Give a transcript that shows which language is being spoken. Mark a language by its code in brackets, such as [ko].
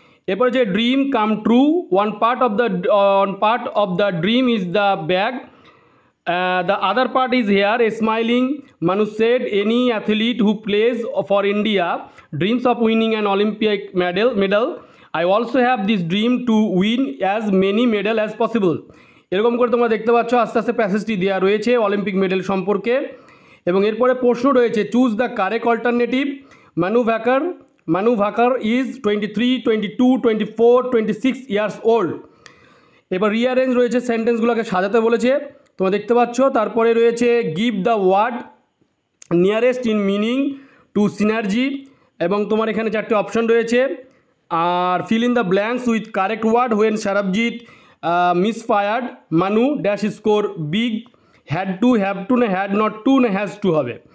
[en] এরপরে যে dream come true, one part of the dream is the bag. The other part is here. A smiling Manu said, any athlete who plays for India dreams of winning an Olympic medal. I also have this dream to win as many medals as possible. [bn] এরকম করে তোমরা দেখতে পাচ্ছ আস্তে আস্তে প্যাসেজটি দেওয়া রয়েছে Olympic medal সম্পর্কে। এবং এরপরে প্রশ্ন রয়েছে [en] Choose the correct alternative. Manu Bhaker is 23, 22, 24, 26 years old. [bn] এবার রিঅ্যারেঞ্জ রয়েছে, সেন্টেন্সগুলোকে সাজাতে বলেছে, তোমরা দেখতে পাচ্ছ। তারপরে রয়েছে [en] give the word nearest in meaning to synergy, [bn] এবং তোমার এখানে 4টে অপশন রয়েছে। [en] আর fill in the blanks with correct word when Sarabjit misfired Manu dash score big, had to, have to না had not to [bn] না হ্যাজ টু হবে।